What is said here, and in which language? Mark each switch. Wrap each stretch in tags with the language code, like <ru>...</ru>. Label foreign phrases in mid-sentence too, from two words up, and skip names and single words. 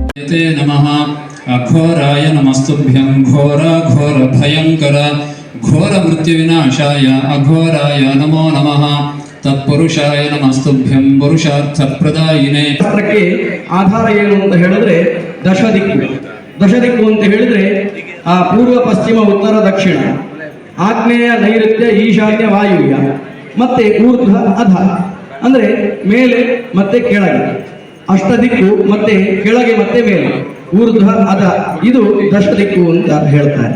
<sa>ते नमः अघोराय नमस्तुभ्यं घोर घोर भयंकर घोर मृत्युविनाशाय अघोराय नमो नमः तत्पुरुषाय नमस्तुभ्यं पुरुषार्थप्रदायिने</sa> <kn>ಶಾಸ್ತ್ರಕ್ಕೆ ಆಧಾರ ಏನು ಅಂತ ಹೇಳಿದ್ರೆ ದಶದಿಕ್ಕು. ದಶದಿಕ್ಕು ಅಂತ ಹೇಳಿದ್ರೆ ಆ ಪೂರ್ವ ಪಶ್ಚಿಮ ಉತ್ತರ ದಕ್ಷಿಣ ಆಗ್ನೇಯ ನೈಋತ್ಯ ಈಶಾನ್ಯ ವಾಯುವ್ಯ ಮತ್ತೆ ಊರ್ಧ್ವ ಅಧ ಅಂದ್ರೆ ಮೇಲೆ ಮತ್ತೆ ಕೆಳಗೆ, ಅಷ್ಟದಿಕ್ಕು ಮತ್ತೆ ಕೆಳಗೆ ಮತ್ತೆ ಮೇಲೆ, ಊರ್ಧ್ವ ಅಧ, ಇದು ದಶದಿಕ್ಕು ಅಂತ ಹೇಳ್ತಾರೆ.</kn>